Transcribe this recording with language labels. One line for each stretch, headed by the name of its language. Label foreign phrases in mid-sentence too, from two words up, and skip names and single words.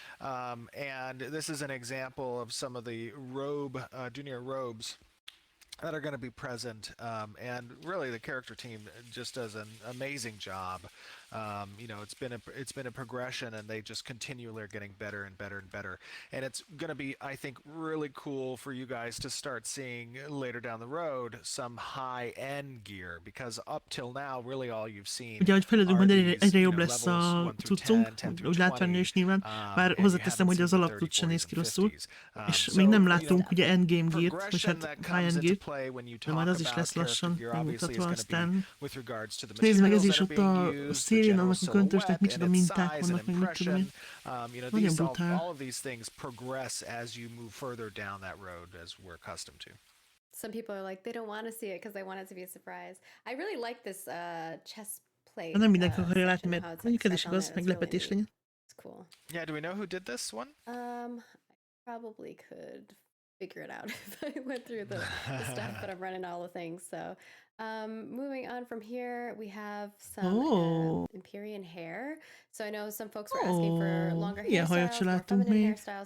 English: And this is an example of some of the junior robes that are going to be present, and really the character team just does an amazing job. You know, it's been a progression, and they just continually are getting better and better and better. And it's going to be, I think, really cool for you guys to start seeing later down the road some high-end gear, because up till now, really all you've seen
Hungarian: ugye, hogy fejlődünk, majd egyre jobb
English: levels
Hungarian: lesz a
English: 1 through
Hungarian: cuccunk,
English: 10, 10 through
Hungarian: úgy látványra is nyilván, bár hozzáteszem, hogy az alapcucc sem néz ki rosszul, és még nem láttunk ugye
English: endgame geart,
Hungarian: vagy hát
English: high-end geart,
Hungarian: de majd az is lesz lassan megmutatva, aztán nézd meg, ez is ott a szélén, annak a köntösnek micsoda minták vannak, meg mit tudom én. Nagyon brutál.
English: All of these things progress as you move further down that road, as we're accustomed to. Some people are like, they don't want to see it because they want it to be a surprise. I really like this chest plate.
Hungarian: Nem mindenki akarja látni, mert mondjuk ez is igaz, meglepetés legyen.
English: It's cool. Yeah, do we know who did this one? I probably could figure it out if I went through the stuff, but I'm running all the things. So moving on from here, we have some Empyrean hair. So I know some folks were asking for longer hairstyles, more feminine hairstyles.